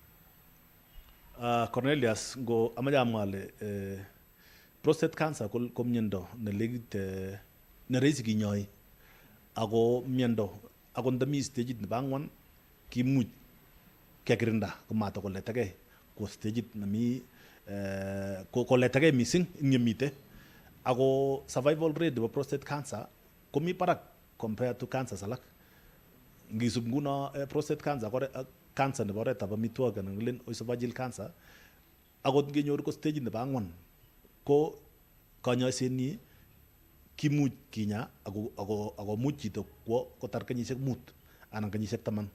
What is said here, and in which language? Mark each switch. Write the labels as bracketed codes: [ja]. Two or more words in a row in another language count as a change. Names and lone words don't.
[kln] Cornelius, ngo amache amwa ale [en] prostate cancer [kln] ko miondo nelegit nerahisi kinyoi ako miondo ako ndami stagit nebo 4 kimuch kekirinda komatokoletegei ko stagit nemi koletegei missing ing yemite ako [en] survival rate [kln] nebo [en] prostate cancer [kln] komi barak [en] compared to cancers [kln] alak. Ngisub nguno [en] prostate cancer cancer [kln] nebo oretab amitwogik anan ngelen [en] esophageal cancer [kln] akot ngenyor ko stage nebo 4 ko kanyoisenyi kimuch kinya ako much chito kwo kotar kenyisiek 5 anan kenyisiek 10.